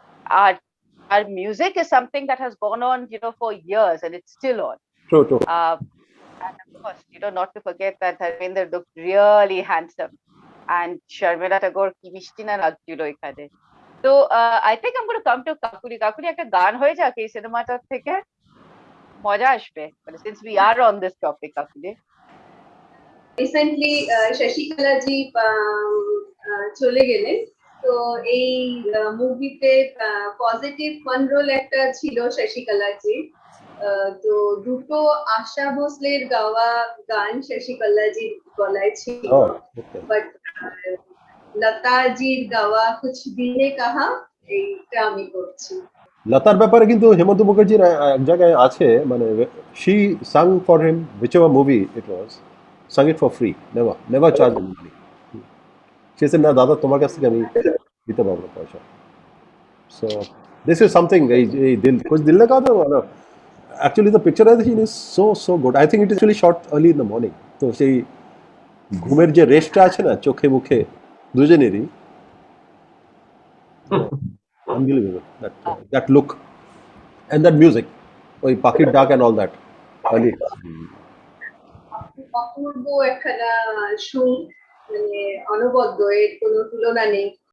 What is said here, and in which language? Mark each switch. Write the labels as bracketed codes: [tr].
[en] Our music is something that has gone on, for years, and it's still on. True. And of course, not to forget that Dharmendra looked really handsome, and Sharmila Tagore [bn] ki mishti na lagchilo ekhane. [en] So I think I'm going to come to Kakuli. [bn] Kakuli, একটা গান হয়ে যাক এই সিনেমাটা থেকে, মজা আসবে, [en] since we are on this topic, [bn] Kakuli. Recently Shashikala জি চলে গেলেন, তো এই মুভিতে পজিটিভ ফান রোল একটা ছিল শশিকলা জি। তো দুটো আশা ভোসলের গাওয়া গান শশিকলা জির গলায় ছিল, বাট লতা জির গাওয়া কুছ দিনে কাহা এইটা আমি করছি। লতার ব্যাপারে কিন্তু হেমন্ত মুখার্জির এক জায়গায় আছে, মানে [en] she sung for him whichever movie it was, sung it for free, never charged him money. She said, [bn] না দাদা তোমার কাছ থেকে আমি দিতে পারবো না পয়সা। [en] So this is something, এই দিল कुछ दिल लगा दो না। Actually the picturization is so good. I think it is actually shot early in the morning. [bn] তো সেই ঘুমের যে রেস্টটা আছে না চোখে মুখে দুজনেরই, [en] unbelievable, that look and that music, [bn] ওই পাখির ডাক and all that early. অপূর্ব একখানা সুর, মানে অনবদ্য, এর কোনো তুলনা নেই।